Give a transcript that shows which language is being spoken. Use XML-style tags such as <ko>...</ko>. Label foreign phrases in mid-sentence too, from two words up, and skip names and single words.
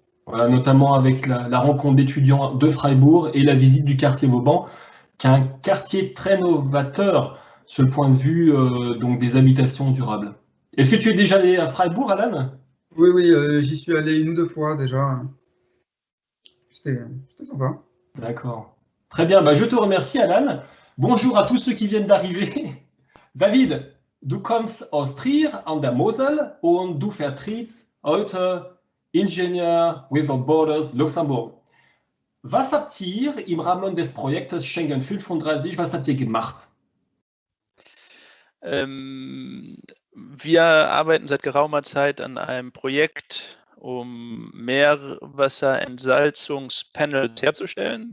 <fr>Voilà, notamment avec la rencontre d'étudiants de Freiburg et la visite du quartier Vauban, qui est un quartier très novateur sur le point de vue donc des habitations durables. Est-ce que tu es déjà allé à Freiburg, Alan? Oui, j'y suis allé 1 ou 2 fois déjà. C'était sympa. D'accord. Très bien, je te remercie, Alan. Bonjour à tous ceux qui viennent d'arriver.</fr> <de>David, du kommst aus Trier an der Mosel und du vertrittst heute Ingenieur</de> <en>Without Borders</en> <de>Luxemburg. Was habt ihr im Rahmen des Projektes Schengen 35, was habt ihr gemacht? Wir arbeiten seit geraumer Zeit an einem Projekt, um Meerwasserentsalzungspanels herzustellen.</de>